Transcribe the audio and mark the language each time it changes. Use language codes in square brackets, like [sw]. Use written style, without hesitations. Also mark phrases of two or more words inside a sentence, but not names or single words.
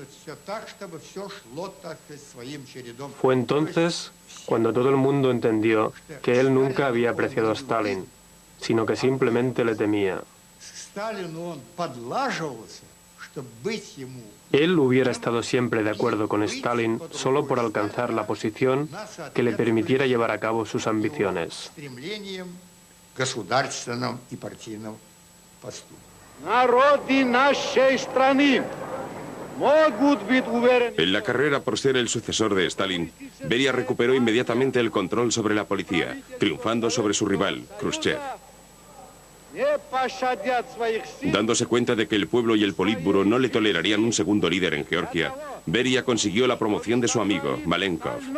[es] Fue entonces cuando todo el mundo entendió que él nunca había apreciado a Stalin, sino que simplemente le temía. Él hubiera estado siempre de acuerdo con Stalin solo por alcanzar la posición que le permitiera llevar a cabo sus ambiciones. [ru] Народы нашей страны [es] En la carrera por ser el sucesor de Stalin, Beria recuperó inmediatamente el control sobre la policía, triunfando sobre su rival, Khrushchev. Dándose cuenta de que el pueblo y el Politburo no le tolerarían un segundo líder en Georgia, Beria consiguió la promoción de su amigo, Malenkov.